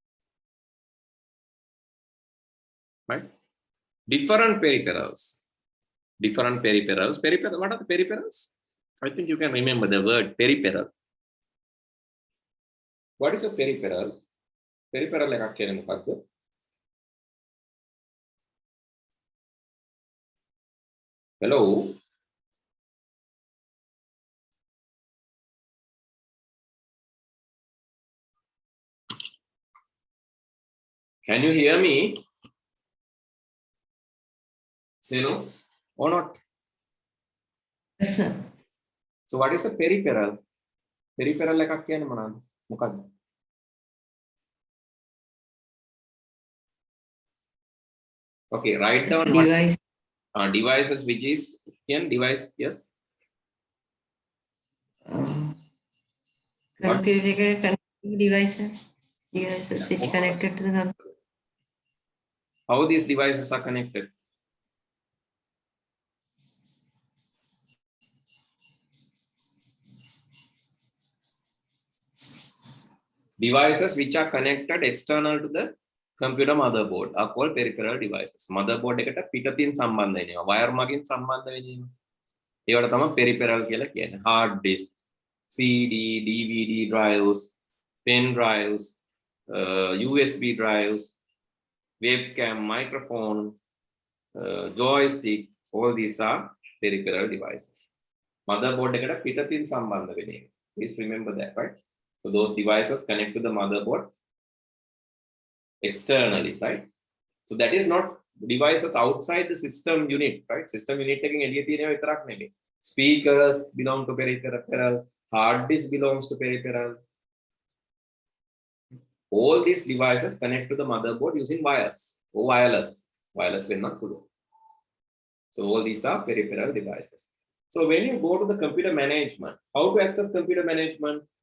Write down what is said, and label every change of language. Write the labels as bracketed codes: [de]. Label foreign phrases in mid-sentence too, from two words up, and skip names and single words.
[en] Right? Different peripherals. Different peripherals. What are the peripherals? I think you can remember the word peripheral. What is a peripheral? [si] Peripheral එකක් කියන්නේ මොකක්ද? [en] Hello. Can you hear me? Say no or not? Yes, sir. So what is a peripheral? [si] Peripheral එකක් කියන්නේ මොනවද? මොකක්ද? [en] Okay, write down Device. Devices, which is device, yes. Computer connected devices. Devices which connected to the computer. How these devices are connected? Devices which are connected external to the computer motherboard are called peripheral devices. [si] Motherboard එකට පිටතින් සම්බන්ධ වෙනවා. wire මගින් සම්බන්ධ වෙනවා. ඒවට තමයි peripheral කියලා කියන්නේ. [en] Hard disk, CD, DVD drives, pen drives, USB drives, webcam, microphone, joystick, all these are peripheral devices. [si] Motherboard එකට පිටතින් සම්බන්ධ වෙන්නේ. [en] Please remember that, right? So those devices connect to the motherboard externally, right? So that is not devices outside the system unit, right? System unit [si] එකෙන් එළිය තියෙනවා විතරක් නෙමෙයි. [en] Speakers belong to peripheral, hard disk belongs to peripheral. All these devices connect to the motherboard using wires or wireless. Wireless will not pull. So all these are peripheral devices. So when you go to the computer management, how to access computer management?